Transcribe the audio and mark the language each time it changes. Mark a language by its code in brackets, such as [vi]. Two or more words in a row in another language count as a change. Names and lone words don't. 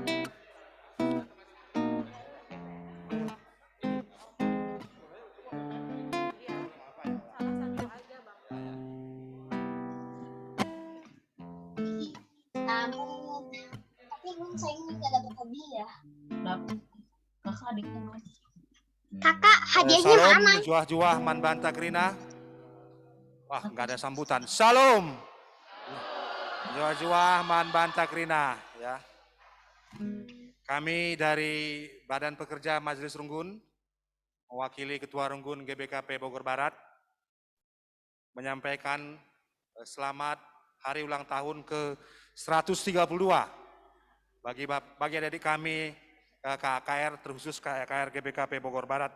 [id] Tapi saya ini nggak dapat hadiah. Kakak adiknya. Kakak, hadiahnya mana? [btx] Juah-juah man banta krina. [id] Wah, nggak ada sambutan. Salam. [btx] Juah-juah man banta krina ya. [id] Kami dari Badan Pekerja Majelis Runggun, mewakili Ketua Runggun GBKP Bogor Barat, menyampaikan selamat hari ulang tahun ke-132 bagi adik kami KKR, terkhusus KKR GBKP Bogor Barat.